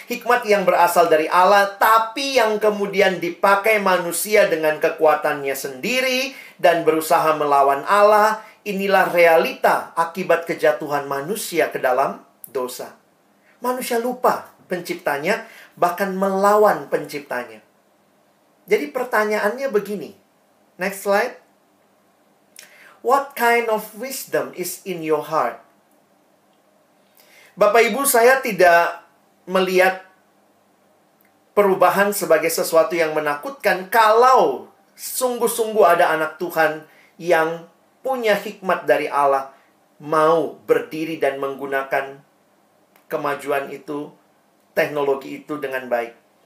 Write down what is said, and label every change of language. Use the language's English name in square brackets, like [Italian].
[Indonesian] Hikmat yang berasal dari Allah, tapi yang kemudian dipakai manusia dengan kekuatannya sendiri dan berusaha melawan Allah. Inilah realita akibat kejatuhan manusia ke dalam dosa. Manusia lupa penciptanya, bahkan melawan penciptanya. Jadi pertanyaannya begini. [English] Next slide. What kind of wisdom is in your heart? [Indonesian] Bapak Ibu, saya tidak melihat perubahan sebagai sesuatu yang menakutkan kalau sungguh-sungguh ada anak Tuhan yang punya hikmat dari Allah, mau berdiri dan menggunakan kemajuan itu, teknologi itu dengan baik.